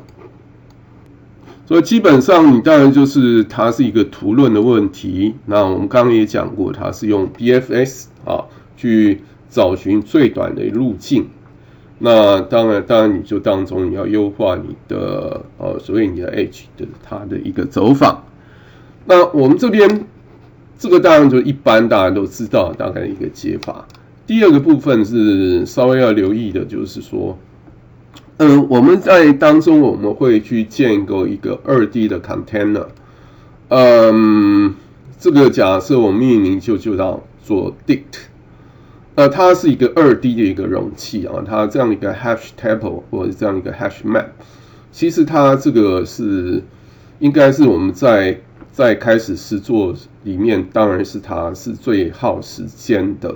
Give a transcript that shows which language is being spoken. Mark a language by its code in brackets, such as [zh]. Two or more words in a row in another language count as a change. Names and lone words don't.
[zh] 所以基本上你當然就是它是一個圖論的問題。那我們剛剛也講過，它是用 BFS 去找尋最短的路徑。那當然你就當中你要優化你的所謂你的 edge 的它的一個走法。那我们這邊這個當然就一般大家都知道大概的一個解法。第二個部分是稍微要留意的，就是說我們在當中我們會去建構一個2D 的 container，這個假設我們命名就叫做 dict，它是一個2D 的一個容器啊，它這樣一個 [en] hash table [zh] 或者這樣一個 [en] hash map， [zh] 其實它這個是應該是我們在開始實作裡面，當然是它是最耗時間的。